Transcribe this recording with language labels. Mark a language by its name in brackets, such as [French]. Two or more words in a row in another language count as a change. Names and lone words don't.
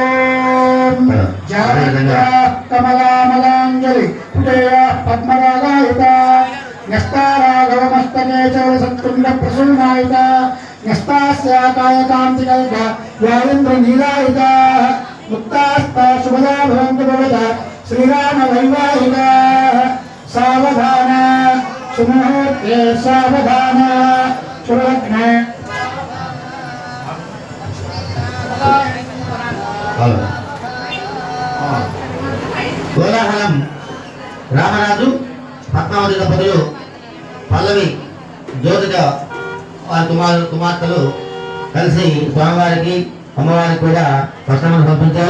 [Sanskrit] जातः कमलामलाञ्जलि पुटेयः पद्मरागायिता न्यस्ताराघवमस्तके च सत्कुण्डप्रसूनायिता न्यस्तास्य कायकान्तिकल्प व्यालिन्द्रनीलायिता मुक्तास्ता शुभदा भवन्तु भवता श्रीरामवैवाहिकाः सावधान सुमुहूर्ते सावधान शुभलग्ने [Telugu] కోలాహలం రామరాజు పద్మావతి దంపతులు పల్లవి జ్యోతిక వారి కుమార్తెలు కలిసి స్వామివారికి అమ్మవారికి కూడా వస్త్రములు పంపించారు.